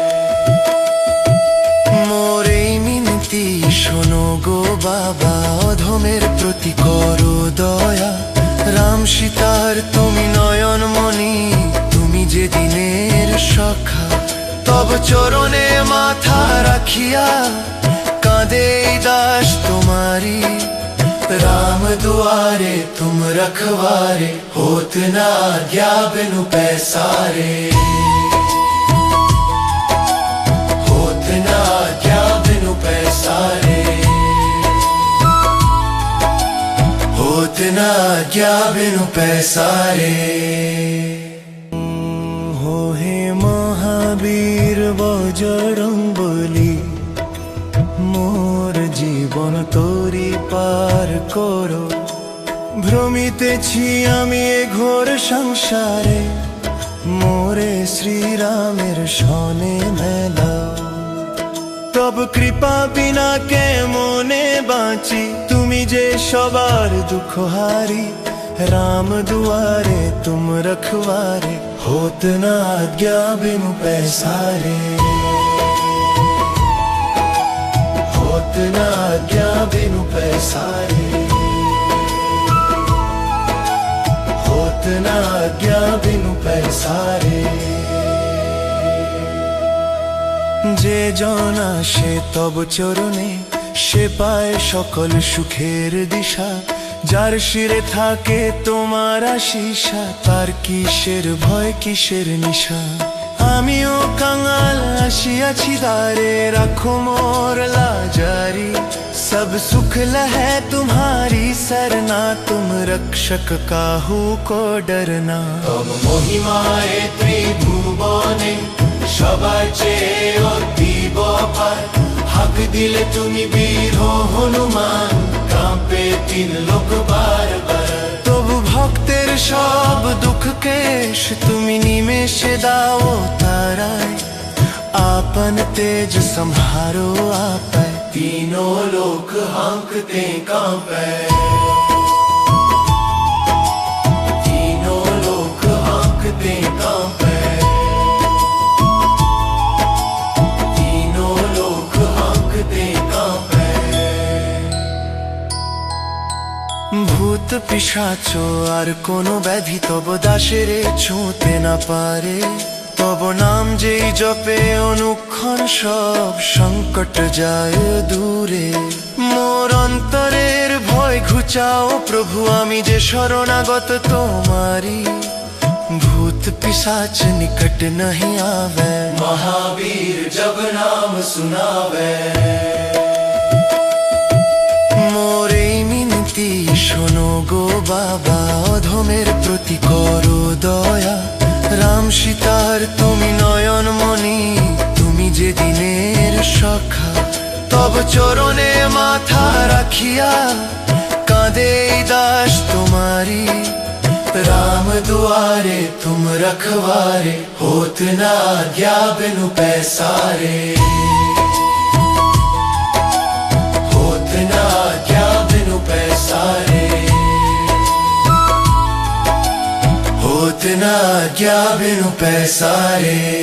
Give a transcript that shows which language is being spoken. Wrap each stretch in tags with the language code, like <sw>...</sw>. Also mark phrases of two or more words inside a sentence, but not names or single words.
<bn>মোরে মিনতি শোনো গো বাবা, অধমের প্রতি করো দয়া। রাম সীতার তুমি নয়নমণি, তুমি যে দিনের সখা। তব চরণে মাথা রাখিয়া কাঁদে এই দাস তোমারি।</bn> <awa>राम दुआरे तुम रखवारे, होत ना आज्ञा बिनु पैसारे। होत ना आज्ञा बिनु पैसारे, होत ना आज्ञा बिनु पैसारे।</awa> <bn>হো হে মহাবীর বজরংবলী, মোর জীবন তোরি পার করো। ভ্রমিতেছি আমি এ ঘোর সংসারে, মোরে শ্রীরামের সনে মেলাও। তব কৃপা বিনা কে মনে বাঁচি, তুমি যে সবার দুঃখ হারি।</bn> <awa>राम दुआरे तुम रखवारे, होत ना आज्ञा बिनु पैसारे। होत ना आज्ञा बिनु पैसारे, होत ना आज्ञा बिनु पैसारे।</awa> <bn>যে জন আসে তব চরণে, সে পায় সকল সুখের দিশা। যার শিরে থাকে তোমার আশিসা, তার কিসের ভয় কিসের নিশা। আমিও কাঙাল আসিয়াছি দ্বারে, রাখো মোর লাজারি।</bn> <awa>सब सुख लहै तुम्हारी सरना, तुम रक्षक काहू को डरना।</awa> <bn>তব মহিমায় ত্রিভুবনে, সবার চেয়ে অতীব অপার। হাক দিলে তুমি বীর হনুমান, কাঁপে তিন লোক বারবার। তবু ভক্তের সব দুঃখ কেশ তুমি নিমেষে দাও তারায়।</bn> <awa>आपन तेज संहारो आपै, तीनों लोक हाँकते कांपै। तीनों लोक हाँकते कांपै, तीनों लोक हाँकते कांपै।</awa> <bn>ভূত পিশাচো আর কোনো ব্যাধি তব দাসেরে ছুঁতে না পারে। তব নাম যেই জপে অনুক্ষণ, সব সংকট যায় দূরে। মোর অন্তরের ভয় ঘুচাও প্রভু, আমি যে শরণাগত তোমারি।</bn> <awa>भूत पिशाच निकट नहीं आवे, महावीर जब नाम सुनावे।</awa> <bn>মোরে মিনতি শোনো গো বাবা, অধমের প্রতি করো দয়া। রাম সীতার তুমি নয়নমণি, তুমি যে দিনের সখা। তব চরণে মাথা রাখিয়া কাঁদে এই দাস তোমারি।</bn> <awa>राम दुआरे तुम रखवारे, होत ना आज्ञा बिनु पैसारे। होत ना आज्ञा बिनु पैसारे, होत ना आज्ञा बिनु पैसारे।</awa>